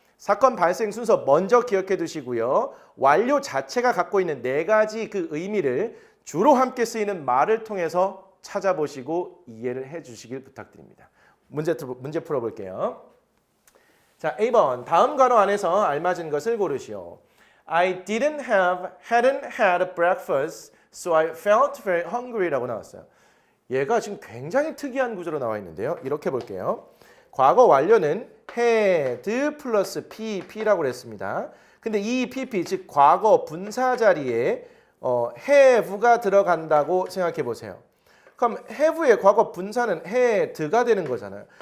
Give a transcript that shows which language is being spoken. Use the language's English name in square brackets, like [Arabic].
[Korean] 사건 발생 순서 먼저 기억해 두시고요. 완료 자체가 갖고 있는 네 가지 그 의미를 주로 함께 쓰이는 말을 통해서 찾아보시고 이해를 해 주시길 부탁드립니다. 문제 풀어볼게요. 자, A번 다음 괄호 안에서 알맞은 것을 고르시오. [English] I hadn't had breakfast, so I felt very hungry라고 [Korean] 나왔어요. 얘가 지금 굉장히 특이한 구조로 나와 있는데요. 이렇게 볼게요. 과거 완료는 had 플러스 pp라고 그랬습니다. 근데 이 pp 즉 과거 분사 자리에 have가 들어간다고 생각해 보세요. 그럼 have의 과거 분사는 had가 되는 거잖아요.